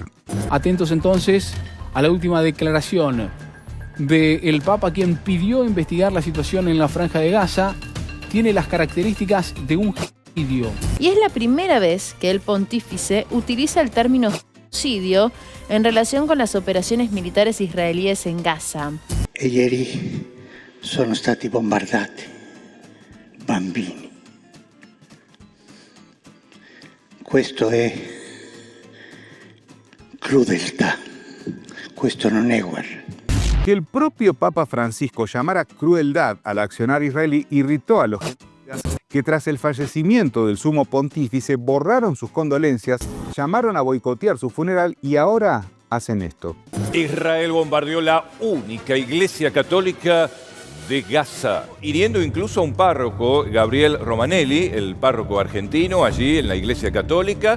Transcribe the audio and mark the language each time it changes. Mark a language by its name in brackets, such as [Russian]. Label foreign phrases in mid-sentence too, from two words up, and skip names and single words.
[Spanish] Atentos entonces a la última declaración del Papa, quien pidió investigar la situación en la Franja de Gaza. Tiene las características de un genocidio. Y es la primera vez que el pontífice utiliza el término genocidio en relación con las operaciones militares israelíes en Gaza. [Italian] Ieri sono stati bombardati bambini. Questo è crudeltà. Questo non è guerra. [Spanish] Que el propio Papa Francisco llamara crueldad al accionar israelí irritó a los que tras el fallecimiento del sumo pontífice borraron sus condolencias, llamaron a boicotear su funeral y ahora hacen esto. Israel bombardeó la única iglesia católica de Gaza, hiriendo incluso a un párroco, Gabriel Romanelli, el párroco argentino, allí en la iglesia católica.